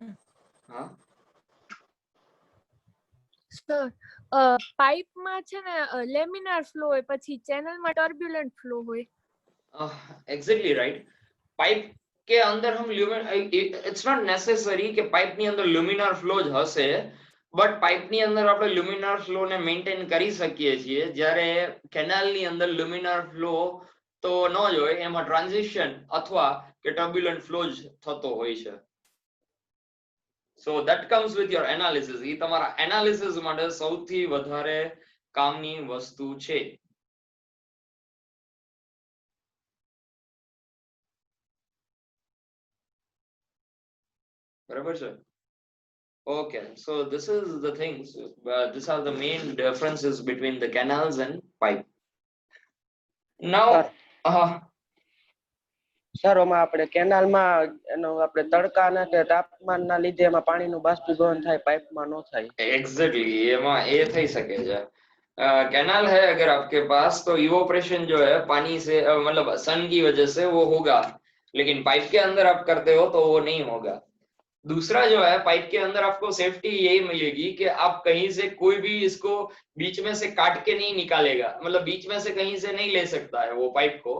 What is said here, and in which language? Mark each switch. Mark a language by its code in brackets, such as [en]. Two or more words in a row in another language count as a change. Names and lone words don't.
[hi] हाँ [gu] સર પાઇપમાં છે ને [en] laminar flow [gu] હોય પછી ચેનલમાં [en] turbulent flow [gu] હોય [en] exactly right [hi] पाइप के अंदर हम [en] it's not necessary [gu] कि पाइप ની અંદર [en] luminar flow [gu] જ હશે બટ પાઇપ ની અંદર આપણે [en] luminar flow [gu] ને મેન્ટેન કરી શકીએ છીએ જ્યારે કેનાલ ની અંદર [en] luminar flow [gu] તો ન જ હોય એમાં ટ્રાન્ઝિશન અથવા કે [en] turbulent flow [gu] જ થતો હોય છે [en] so that comes with your analysis [gu] એ તમારા એનાલિસિસ માટે સૌથી વધારે કામની વસ્તુ છે બરાબર છે [en] okay so this is the things these are the main differences between the canals and pipe now [gu] સર આમાં આપણે કેનાલમાં એનો આપણે તડકાના કે તાપમાનના લીધે એમાં પાણીનું બાષ્પીભવન થાય, પાઇપમાં ન થાય. एग्जैक्टली एમાં એ થઈ શકે છે। [hi] कैनाल है अगर आपके पास तो इवोपरेशन जो है पानी से मतलब सन की वजह से वो होगा, लेकिन पाइप के अंदर आप करते हो तो वो नहीं होगा। दूसरा जो है पाइप के अंदर आपको सेफ्टी यही मिलेगी कि आप कहीं से कोई भी इसको बीच में से काट के नहीं निकालेगा, मतलब बीच में से कहीं से नहीं ले सकता है वो पाइप को।